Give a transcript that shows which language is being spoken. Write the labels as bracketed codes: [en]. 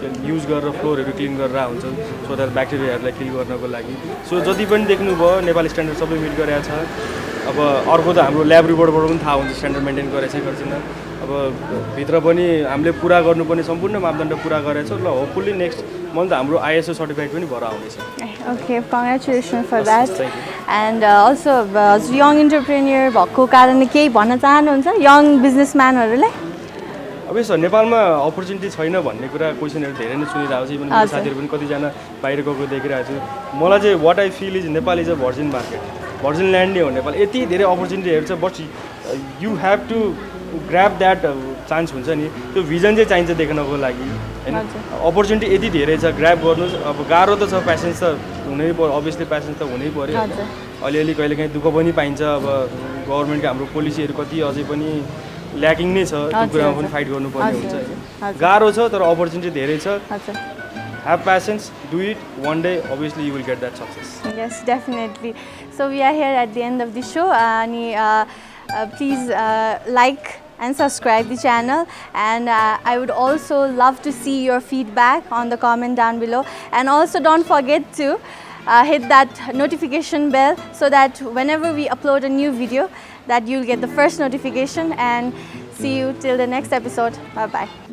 [ne] Use गरेर फ्लोरहरू clean गरेर हुन्छ सो द्याट ब्याक्टेरियाहरूलाई किल गर्नको लागि सो जति पनि देख्नुभयो नेपाली स्ट्यान्डर्ड सबै मिट गरेको छ अब अर्को त हाम्रो ल्याब रिपोर्टबाट पनि थाहा हुन्छ स्ट्यान्डर्ड मेन्टेन गरेछ गर्दैन अब भित्र पनि हामीले पुरा गर्नुपर्ने सम्पूर्ण मापदण्ड पुरा गरेछ ल होपफुल्ली नेक्स्ट मन्थ हाम्रो ISO सर्टिफाइड पनि भएर आउनेछ [en] Okay, congratulations for that. And also, young entrepreneur [ne] भएको कारणले केही भन्न चाहनुहुन्छ यङ बिजनेसम्यानहरूलाई? अब यसो नेपालमा अपर्च्युनिटी छैन भन्ने कुरा क्वेसनहरू धेरै नै सुनिरहेको छ इभन मेरो साथीहरू पनि कतिजना बाहिर गएको देखिरहेको छु मलाई चाहिँ [en] what I feel is Nepal is a virgin market [ne] virgin land नै हो नेपाल यति धेरै अपर्च्युनिटीहरू छ but [en] you have to grab that chance [ne] हुन्छ नि त्यो भिजन चाहिँ चाहिन्छ देख्नको लागि होइन अपर्च्युनिटी यति धेरै छ ग्राब गर्नुहोस् अब गाह्रो त छ प्यासेन्स त हुनै पर्यो अभियसली प्यासेन्स त हुनै पर्यो अलिअलि कहिलेकाहीँ दुःख पनि पाइन्छ अब गभर्मेन्टको हाम्रो पोलिसीहरू कति अझै पनि ल्याकिङ नै छ त्यो कुरामा पनि फाइट गर्नुपर्ने हुन्छ होइन गाह्रो छ तर अपर्च्युनिटी धेरै छ [en] have patience do it one day obviously you will get that success yes definitely so we are here at the end of the show and please like and subscribe the channel and I would also love to see your feedback on the comment down below and also don't forget to hit that notification bell so that whenever we upload a new video that you'll get the first notification and see you till the next episode bye bye